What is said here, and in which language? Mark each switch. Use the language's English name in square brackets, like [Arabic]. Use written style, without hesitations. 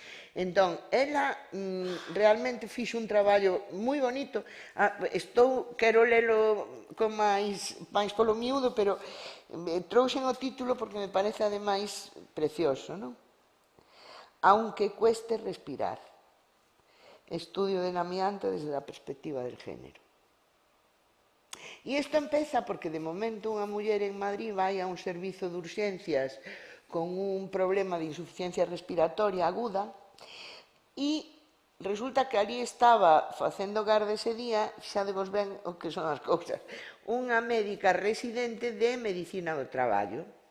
[Galician] Entón, ela realmente fixo un traballo moi bonito. Quero lelo con máis polo miúdo, pero trouxen o título porque me parece ademais precioso, non? [Spanish] Aunque cueste respirar. Estudio del amianto desde a perspectiva del género. [Galician] E isto empeza porque de momento unha muller en Madrid vai a un servizo de urxencias con un problema de insuficiencia respiratoria aguda e resulta que ali estaba facendo garda ese día, xadevos ben o que son as cousas, unha médica residente de medicina do traballo.